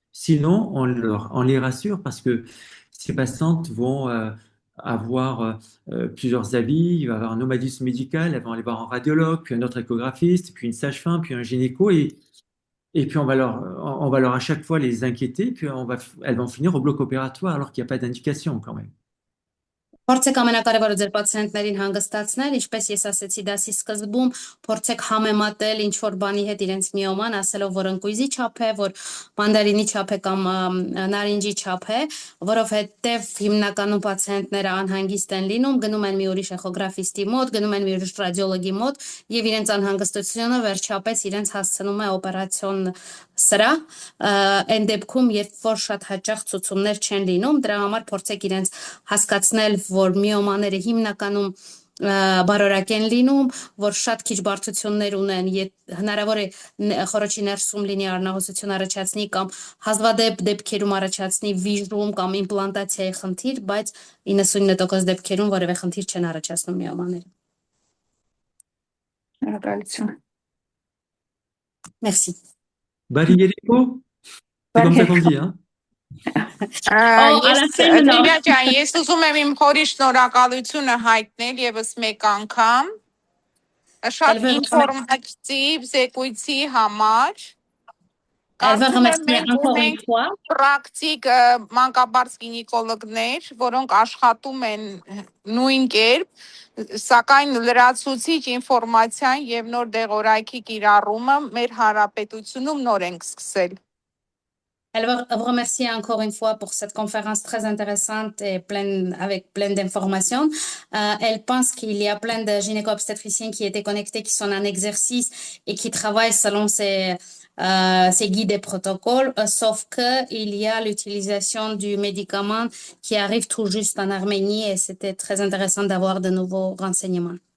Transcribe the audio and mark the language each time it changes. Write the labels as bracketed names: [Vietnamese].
[French] Sinon, on les rassure parce que ces patientes vont avoir plusieurs avis, il va y avoir un nomadisme médical, elles vont aller voir un radiologue, puis un autre échographiste, puis une sage-femme, puis un gynéco, et puis on va leur à chaque fois les inquiéter, puis elles vont finir au bloc opératoire alors qu'il n'y a pas d'indication quand même. [Armenian] Փորձեք ամենակարևորը ձեր պացիենտներին հանգստացնել, ինչպես ես ասեցի դասի սկզբում, փորձեք համեմատել ինչ որ բանի հետ իրենց միոման, ասելով որ ընկույզի չափ է, որ մանդարինի չափ է կամ նարինջի չափ է, որովհետև հիմնականում պացիենտները անհանգիստ են լինում, գնում են մի ուրիշ էխոգրաֆիստի մոտ, գնում են մի ուրիշ ռադիոլոգի մոտ եւ իրենց անհանգստությունը վերջապես իրենց հասցնում է օպերացիոն սրահ, այն դեպքում, երբ որ շատ հաճախ ցուցումներ չեն լինում, դրա համար փորձեք իրենց հասկացնել, որ միոմաները հիմնականում բարորակ են լինում, որ շատ քիչ բարդություններ ունեն, հնարավոր է խորոչի ներսում լինի արնահոսություն առաջացնի կամ հազվադեպ դեպքերում առաջացնի վիժում կամ իմպլանտացիայի խնդիր, բայց 99% դեպքերում որևէ խնդիր չեն առաջացնում միոմաները։ Շնորհակալություն։ [French] Merci. Barrierico, c'est comme ça qu'on dit, hein? [Armenian] Լիլիա ջան, ես ուզում եմ իմ խորի շնորհակալությունը հայտնել եւս մեկ անգամ շատ ինֆորմատիվ զեկույցի համար։ Կարծում եմ մենք ունենք պրակտիկ մանկաբարձ գինեկոլոգներ, որոնք աշխատում են նույն կերպ, սակայն լրացուցիչ ինֆորմացիան եւ նոր դեղորայքի կիրառումը մեր հանրապետությունում նոր ենք սկսել։ [French] Elle vous remercie encore une fois pour cette conférence très intéressante et avec plein d'informations. Elle pense qu'il y a plein de gynéco-obstétriciens qui étaient connectés, qui sont en exercice et qui travaillent selon ces guides et protocoles, sauf qu'il y a l'utilisation du médicament qui arrive tout juste en Arménie et c'était très intéressant d'avoir de nouveaux renseignements.